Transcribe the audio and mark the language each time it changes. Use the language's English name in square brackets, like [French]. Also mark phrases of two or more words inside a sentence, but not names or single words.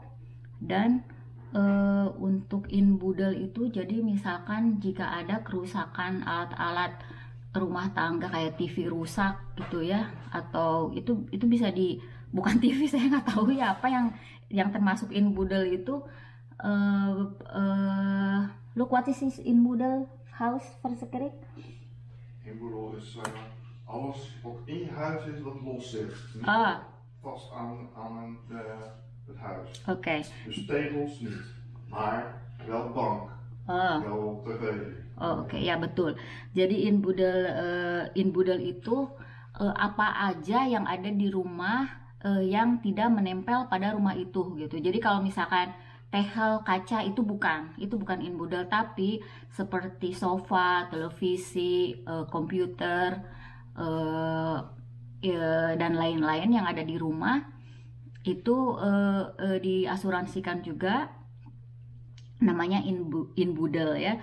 [Indonesian] Dan untuk inboedel itu, jadi misalkan jika ada kerusakan alat-alat rumah tangga kayak TV rusak gitu ya, atau itu bisa bukan TV, saya nggak tahu ya apa yang termasuk inboedel itu. [English] Look, what is this [Dutch] inboedel Haus Versekering? Inboedel is alles wat in je huis is wat los zit. Niet vast aan het huis. Oké. Dus tegels niet, maar wel bank, wel tv. [Indonesian] Oke, ya betul. Jadi inboedel itu apa aja yang ada di rumah yang tidak menempel pada rumah itu gitu. Jadi kalau misalkan tehel kaca itu bukan inboedel, tapi seperti sofa, televisi, komputer, dan lain-lain yang ada di rumah itu diasuransikan juga, namanya inboedel ya.